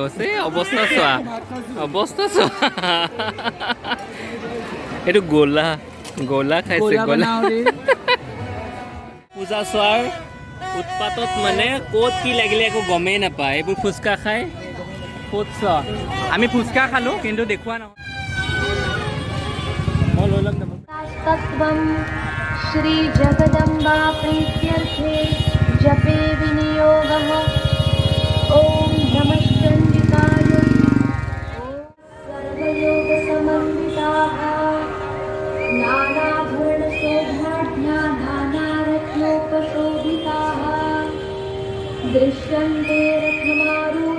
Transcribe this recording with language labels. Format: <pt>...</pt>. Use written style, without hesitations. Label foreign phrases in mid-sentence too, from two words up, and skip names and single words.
<as>অৱস্থা চোৱা। এইটো গোলা খাইছে, গোলা। পূজা চোৱাৰ উৎপাতত মানে ক'ত কি লাগিলে একো গমেই নাপায়। এইবোৰ ফুচকা খাই ক'ত চোৱা। আমি ফুচকা খালোঁ, কিন্তু দেখুওৱা নহয়। মই লৈ ল'ম।</as> <sa>तत्त्वं श्रीजगदम्बा प्रीत्यर्थे जपे विनियोगः। ॐ नमः चण्डिकाय। सर्वयोगसमन्विताः नानाभरणशोभाढ्या नानारत्नोपशोभिताः दृश्यन्ते रथमा</sa>